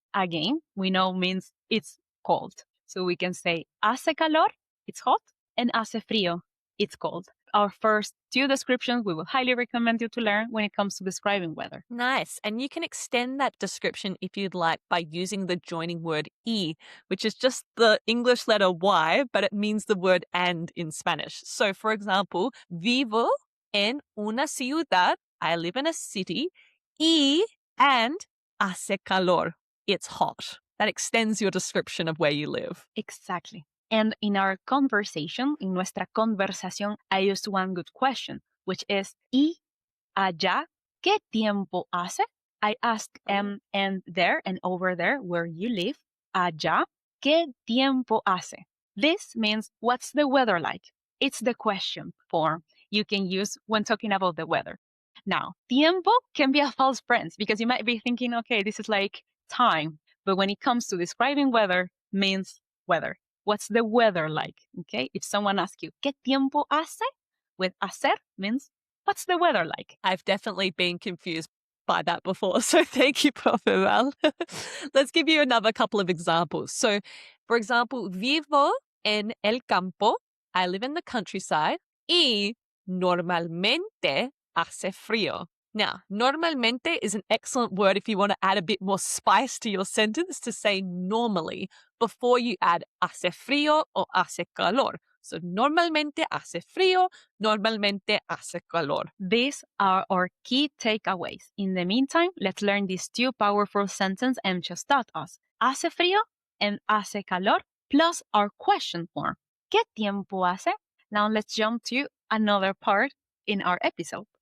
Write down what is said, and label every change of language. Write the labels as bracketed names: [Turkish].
[English] Again, we know means it's cold. So we can say [Spanish] hace calor, [English] it's hot, and [Spanish] hace frío, [English] it's cold. Our first two descriptions we will highly recommend you to learn when it comes to describing weather. Nice. And you can extend that description if you'd like by using the joining word y, which is just the English letter Y, but it means the word and in Spanish. So, for example, [Spanish] vivo en una ciudad. [English] I live in a city. Y and hace calor. It's hot. That extends your description of where you live. Exactly. And in our conversation, in [Spanish] nuestra conversación, [English] I used one good question, which is, [Spanish] ¿y allá qué tiempo hace? [English] I ask and there and over there where you live, [Spanish] allá qué tiempo hace? [English] This means, what's the weather like? It's the question form you can use when talking about the weather. Now, tiempo can be a false premise because you might be thinking, okay, this is like time. But when it comes to describing weather, means weather. What's the weather like? Okay. If someone asks you, [Spanish] ¿qué tiempo hace? [English] With hacer means, what's the weather like? I've definitely been confused by that before. So thank you, Profe Val. Let's give you another couple of examples. So, for example, [Spanish] vivo en el campo. [English] I live in the countryside. [Spanish] Y normalmente hace frío. [English] Now, normalmente is an excellent word if you want to add a bit more spice to your sentence to say normally before you add [Spanish] hace frío [English] or [Spanish] hace calor. So, normalmente hace frío, normalmente hace calor. [English] These are our key takeaways. In the meantime, let's learn these two powerful sentences and just taught us. [Spanish] Hace frío [English] and [Spanish] hace calor, [English] plus our question form. [Spanish] ¿Qué tiempo hace? [English] Now let's jump to another part in our episode.